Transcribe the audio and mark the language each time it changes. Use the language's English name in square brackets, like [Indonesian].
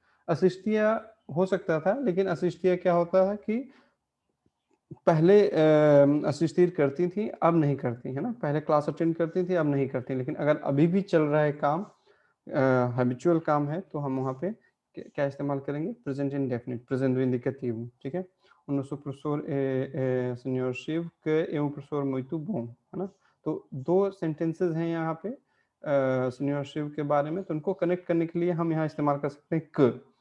[Hindi] Assistia हो सकता था, लेकिन assistia क्या होता है कि पहले असिस्tir करती थी, अब नहीं करती, है ना? पहले क्लास अटेंड करती थी, अब नहीं करती। लेकिन अगर अभी भी चल रहा है काम, हैबिचुअल काम है, तो हम वहाँ पे क्या इस्तेमाल करेंगे? प्रेजेंट इंडेफिनिट, presente indicativo, ठीक है? [Portuguese] O nosso professor é senhor Shiv, que é um professor muito bom, [Hindi] है ना? तो 2 सेंटेंसेस हैं यहाँ पे senhor Shiv के बारे में, तो उनको कनेक्ट करने के लिए हम यहाँ इस्तेमाल कर सकते हैं क।